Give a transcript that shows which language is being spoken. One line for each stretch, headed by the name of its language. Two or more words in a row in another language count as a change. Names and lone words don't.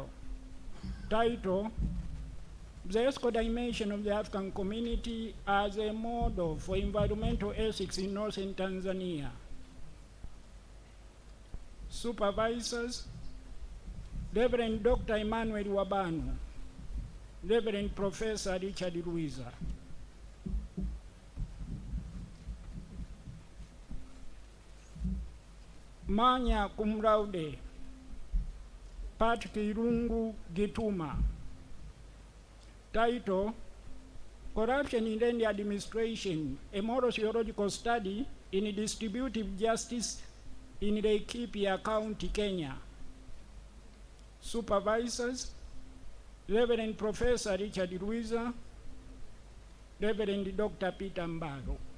English: Title, The Ethical Dimension of the African Community as a Model for Environmental Ethics in Northern Tanzania. Supervisors, Reverend Dr. Emmanuel Wabanu, Reverend Professor Richard Luiza.
Latin: Magna cum laude,
English: Patrick Irungu Gituma. Title, Corruption in Land Administration, a Moral Theological Study in Distributive Justice in Laikipia County, Kenya. Supervisors, Reverend Professor Richard Luiza, Reverend Dr. Peter Mbaro.